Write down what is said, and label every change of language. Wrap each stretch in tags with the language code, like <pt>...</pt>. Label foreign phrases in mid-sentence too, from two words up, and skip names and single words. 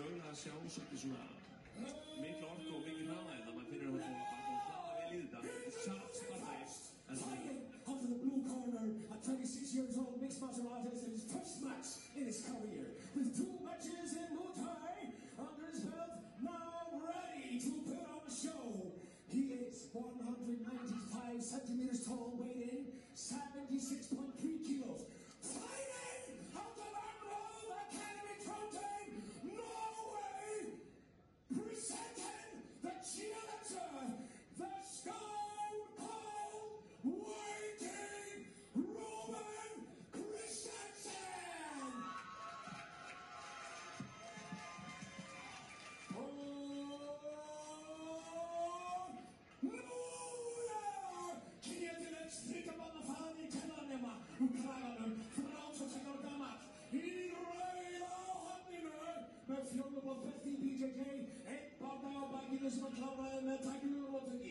<is>að sjá svolítið svona mikla orku og mikið hraða en það maður finnir að maður hlaða vel í þetta.</is> <en>Sharp Spartaeus. Out of the blue corner, a 26-year-old mixed martial artist in his first match in his career. With 2 matches in Muay Thai under his belt, now ready to put on a show. He is 195 centimeters tall, weighing 76.3 kilos. Fighting out of Emerald Academy Protein, Norway, presenting the challenger, the Stone Cold Viking Roman Christensen.</en> <is>Kraganum, 36 ára gamall, í rauða hafninu, með fjólublátt í BJJ, einn barna á bakinu sem hann kláraði með tæknilega róttöki.</is>